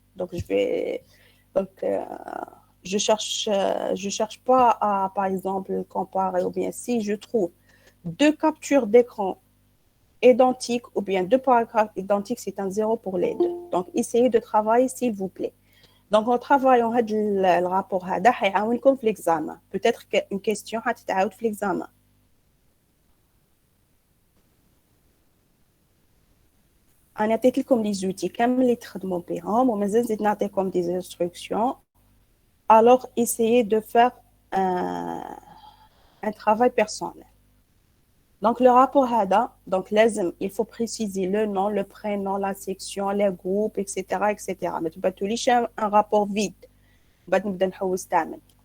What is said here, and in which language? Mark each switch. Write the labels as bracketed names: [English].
[French] Donc, je cherche pas à, par exemple, comparer, ou bien si je trouve deux captures d'écran identiques ou bien deux paragraphes identiques, c'est un 0 pour les deux. Donc, essayez de travailler, s'il vous plaît. Donc, en travaillant le rapport, [Arabic] حيعاونكم في [French] l'examen. Peut-être qu'une question [Arabic] حتتعاود في [French] l'examen. [Arabic] أنا عطيت لكم [French] les outils [Arabic] كامل اللي تخدموا بهم ومازال زيد نعطيكم [French] des instructions. Alors, essayez de faire un travail personnel. Donc, le rapport [Arabic] هذا, [French] donc il faut préciser le nom, le prénom, la section, les groupes, etc., etc. [Arabic] ما تبعتوليش [French] un rapport vide. [Arabic] بعد نبدا نحوس تعمل.